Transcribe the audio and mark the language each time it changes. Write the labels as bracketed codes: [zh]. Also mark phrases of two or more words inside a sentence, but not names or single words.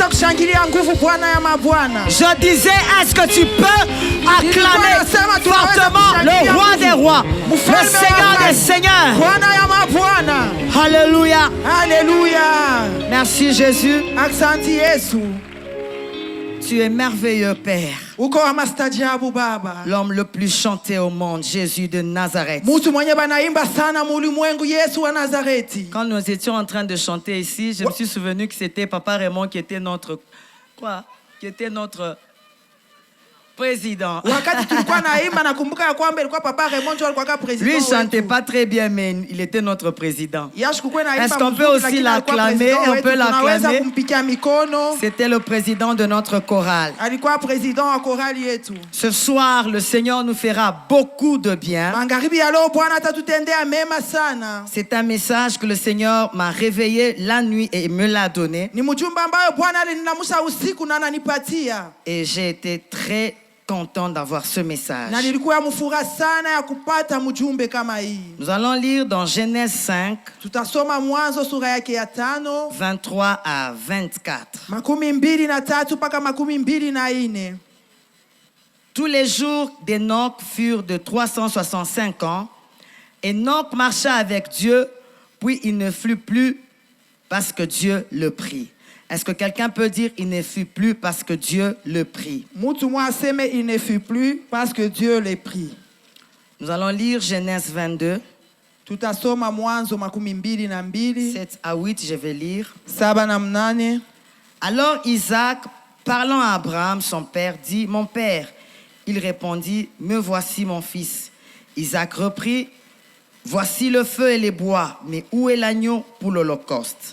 [fr] Je disais, est-ce que tu peux acclamer fortement le roi des rois, le Seigneur des seigneurs? Alléluia. Alléluia. Merci Jésus. [sw] Asante Yesu. [fr] Tu es merveilleux Père. [sw] Uko wa mastajabu Baba. [fr] L'homme le plus chanté au monde, Jésus de Nazareth. [sw] Mutu mwenye banaimba sana mu ulimwengu Yesu wa Nazareti. [fr] Quand nous étions en train de chanter ici, je me suis souvenu que c'était Papa Raymond qui était notre... Quoi? Qui était notre président. [sw] Wakati tulikuwa naimba nakumbuka ya kwamba ilikuwa Papa Raymond ndio alikuwa president. [fr] Lui, il ne chantait pas très bien, mais il était notre président. Est-ce Est-ce qu'on peut aussi l'acclamer? On peut l'acclamer. C'était le président de notre chorale. [sw] Alikuwa président wa chorale yetu. [fr] Ce soir, le Seigneur nous fera beaucoup de bien. [sw] Magharibi ya leo Bwana atatutendea mema sana. [fr] C'est un message que le Seigneur m'a réveillé la nuit et me l'a donné. [sw] Ni mjumbe ambayo Bwana aliniamsha usiku na ananipatia. [fr] Et j'ai été très content d'avoir ce message. [sw] Na nilikuwa mfuraha sana ya kupata mjumbe kama hii. [fr] Nous allons lire dans Genèse 5, [sw] Tutasoma Mwanzo sura yake ya 5, [fr] 23 à 24. [sw] 23 mpaka 24. [fr] Tous les jours d'Enoch furent de 365 ans. Enoch marcha avec Dieu, puis il ne fut plus parce que Dieu le prit. Est-ce que quelqu'un peut dire il ne fut plus parce que Dieu le prit? [sw] Mutu mwa aseme [fr] il ne fut plus parce que Dieu l'a pris. Nous allons lire Genèse 22, [sw] Tutasoma Mwanzo 22, [fr] 7 à 8, je vais lire. [sw] 7 na 8. [fr] Alors Isaac, parlant à Abraham, son père, dit, « Mon père. » Il répondit, « Me voici mon fils. » Isaac reprit, « Voici le feu et les bois, mais où est l'agneau pour l'holocauste ?»